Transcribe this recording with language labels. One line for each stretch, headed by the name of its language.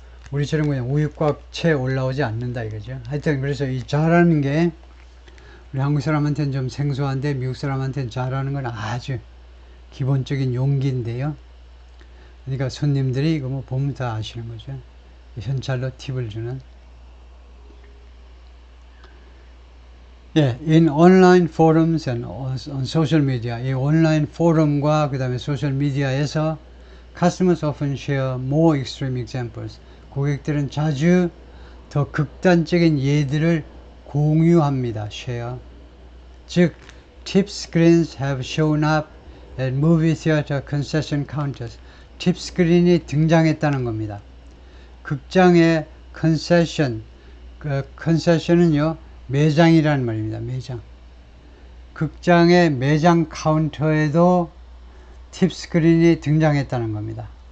Korean: 우리처럼 그냥 우유 꽉 채 올라오지 않는다 이거죠. 하여튼, 그래서 이 잘하는 게, 우리 한국 사람한테는 좀 생소한데, 미국 사람한테는 잘하는 건 아주 기본적인 용기인데요. 그러니까 손님들이 이거 뭐 보면 다 아시는 거죠. 현찰로 팁을 주는.
English: 예, in online forums and on social media.
Korean: 이 온라인 포럼과 그 다음에 소셜 미디어에서
English: customers often share more extreme examples.
Korean: 고객들은 자주 더 극단적인 예들을 공유합니다.
English: share. 즉, tip screens have shown up at movie theater concession counters.
Korean: 팁 스크린이 등장했다는 겁니다. 극장의 컨세션, 그 컨세션은요, 매장이라는 말입니다. 매장. 극장의 매장 카운터에도 팁 스크린이 등장했다는 겁니다.